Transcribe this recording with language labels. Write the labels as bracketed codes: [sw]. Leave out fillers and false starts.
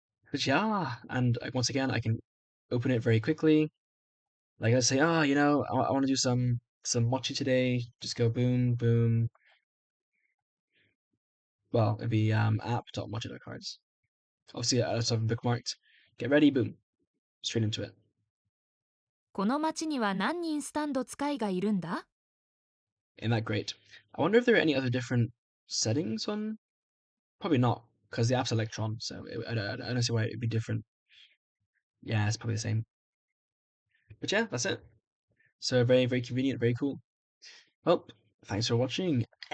[en] But yeah, and once again, I can open it very quickly. Like I say, you know, I want to do some Mochi today. Just go boom, boom. Well, it'd be app.mochi.cards. Obviously, I also have them bookmarked. Get ready, boom, straight into it. [ja] この町には何人スタンド使いがいるんだ [en] Isn't that great? I wonder if there are any other different settings on. Probably not, because the app's Electron, so I don't see why it'd be different. Yeah, it's probably the same. But yeah, that's it. So very, very convenient, very cool. Well, thanks for watching.